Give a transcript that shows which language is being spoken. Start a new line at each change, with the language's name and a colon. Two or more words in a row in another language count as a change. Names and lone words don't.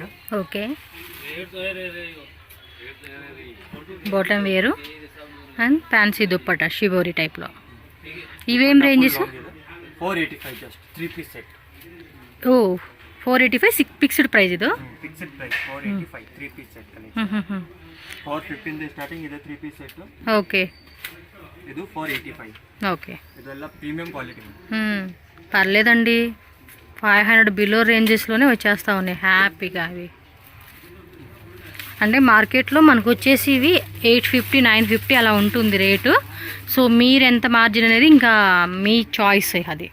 Telugu: ఓకే, బాటమ్ వేరు
English: and fancy
Telugu: దుప్పట షిబోరి టైప్లో. ఇవేం రేంజెస్?
English: 485 just 3 piece set. ఓ 485 fixed price ఇది. fixed price 485 3 piece set collection. 415 the starting ಇದೆ 3 piece set.
Telugu: ఓకే,
Kannada: ಇದು 485.
Telugu: ఓకే,
Kannada: ಇದೆಲ್ಲ
English: premium quality.
Telugu: పర్లేదండి, 500 బిలో రేంజెస్లోనే వచ్చేస్తూ ఉన్నాయి హ్యాపీగా. అవి అంటే మార్కెట్లో మనకు వచ్చేసి ఇవి 850 950 అలా ఉంటుంది రేటు. సో మీరు ఎంత మార్జిన్ అనేది ఇంకా మీ చాయిస్ అది.